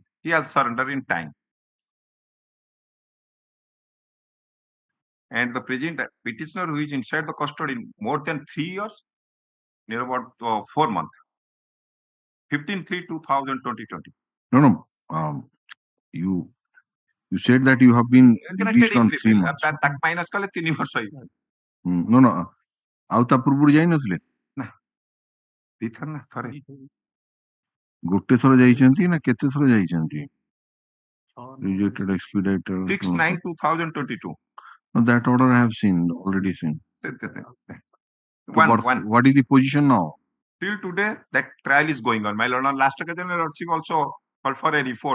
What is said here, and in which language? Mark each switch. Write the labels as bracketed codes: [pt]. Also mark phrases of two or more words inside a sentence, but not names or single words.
[en] He has surrendered in time. And the present petitioner, who is inside the custody more than 3 years, near about 4 months. 15/3/2020. No. You said that you have been released on 3 months. [or] Minus kale 3 ବର୍ଷ ହେଇଗଲା. No. ଆଉ ତା ପୂର୍ବରୁ ଯାଇନଥିଲେ? ନା. ଦିଥର ନା ଥରେ. ଗୋଟେ ଥର ଯାଇଛନ୍ତି ନା କେତେ ଥର ଯାଇଛନ୍ତି? [en] Rejected expedited. 6/9/2022. No, that order I have seen, already seen. What is the position now? Till today, that trial is going on. My Lord, last occasion, Your Lordship also called for a report.